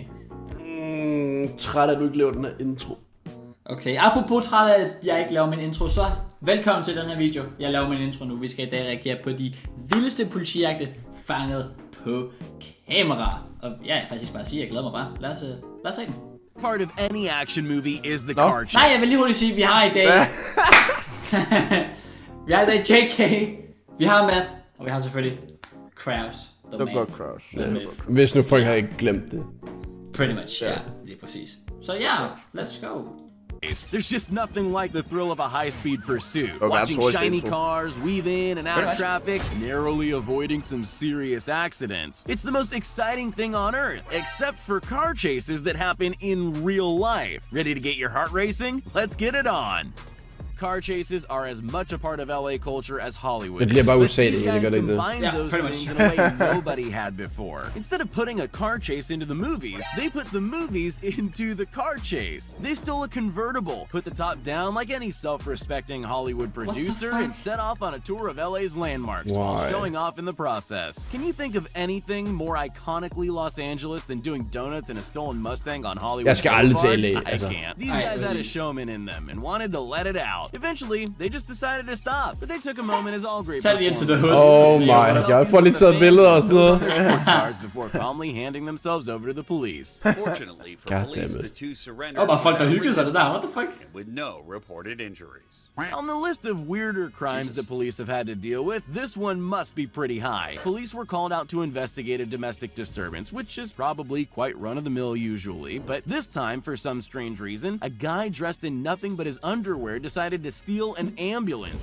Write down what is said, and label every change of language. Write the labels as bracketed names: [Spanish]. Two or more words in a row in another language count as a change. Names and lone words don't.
[Danish] Træt af, at du ikke laver den her intro. Okay, apropos træt af, at jeg ikke laver min intro, så velkommen til den her video. Jeg laver min intro nu. Vi skal i dag reagere på de vildeste politijagte fanget på kamera. Og ja, jeg faktisk bare sige, jeg glæder mig bare. Lad os se den. [English] Part of any action movie is the car chase. [Danish] Nej, jeg vil lige hurtigt sige, at vi har i dag... vi har i dag JK, vi har Matt, og vi har selvfølgelig Krause. Det var godt, Krause. Ja. Hvis nu folk har ikke glemt det. [English] Pretty much, [Danish] ja. Lige præcis. Så ja, [English] let's go. There's just nothing like the thrill of a high-speed pursuit. Watching shiny cars weave in and out of traffic, narrowly avoiding some serious accidents. It's the most exciting thing on earth, except for car chases that happen in real life. Ready to get your heart racing? Let's get it on! Car chases are as much a part of LA culture as Hollywood. [Danish] Det bliver bare USA, [English] these guys combined those things in a way nobody had before. Instead of putting a car chase into the movies, they put the movies into the car chase. They stole a convertible, put the top down like any self-respecting Hollywood producer, and set off on a tour of LA's landmarks while showing off in the process. Can you think of anything more iconically Los Angeles than doing donuts in a stolen Mustang on Hollywood? [Danish] Jeg skal aldrig til LA. [English] I can't. These guys had a showman in them and wanted to let it out. Eventually, they just decided to stop, but they took a moment as all great performers. Oh my god, [Danish] får lige taget billeder og sådan noget. [English] Before calmly handing themselves over to the police. Fortunately for police, the two surrendered. [Danish] Bare folk der hygger sig det der. [English] What the fuck? With no reported injuries. On the list of weirder crimes the police have had to deal with, this one must be pretty high. Police were called out to investigate a domestic disturbance, which is probably quite run-of-the-mill usually, but this time, for some strange reason, a guy dressed in nothing but his underwear decided to steal an ambulance.